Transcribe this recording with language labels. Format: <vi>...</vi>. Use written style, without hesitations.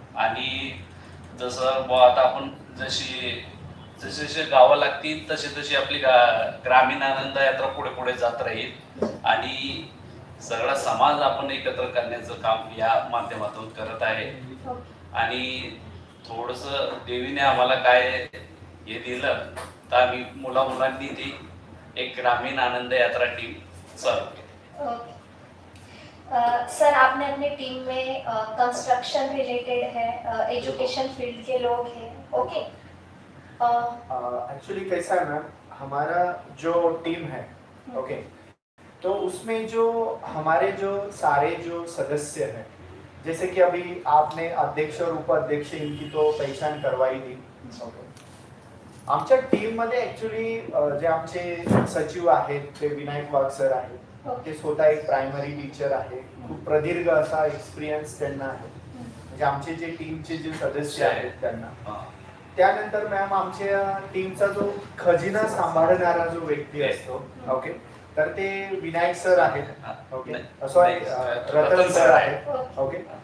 <mr>आणि जसं बुवा आता आपण जशी जसे जसे गावं लागतील तशी तशी आपली ग्रामीण आनंद यात्रा पुढे पुढे जात राहील आणि सगळा समाज आपण एकत्र करण्याचं काम या माध्यमातून करत आहे. ओके, आणि थोडस देवीने आम्हाला काय हे दिलं तर आम्ही मुलांनी ती एक ग्रामीण आनंद यात्रा टीम चालू केली. ओके।</mr> <hi>सर आपने अपनी टीम में कंस्ट्रक्शन रिलेटेड है, एजुकेशन फील्ड के लोग हैं, ओके। एक्चुअली कैसा है मैम, हमारा जो टीम है ओके, तो उसमें जो हमारे जो सारे जो सदस्य हैं, जैसे कि अभी आपने अध्यक्ष और उपाध्यक्ष इनकी तो पहचान करवाई दी ओके.</hi> <mr>आमच्या टीम मध्ये ऍक्च्युली जे आमचे सचिव आहेत ते विनायक वाघ सर आहेत. ते स्वतः एक प्रायमरी टीचर आहे, खूप प्रदीर्घ असा एक्सपिरियन्स त्यांना आहे, म्हणजे आमचे जे टीमचे जे सदस्य आहेत त्यांना. हा. त्यानंतर मॅम आमच्या टीमचा जो खजिना सांभाळणारा जो व्यक्ती असतो ओके, तर ते विनायक सर आहेत ओके, सॉरी रतन सर आहेत ओके.</mr>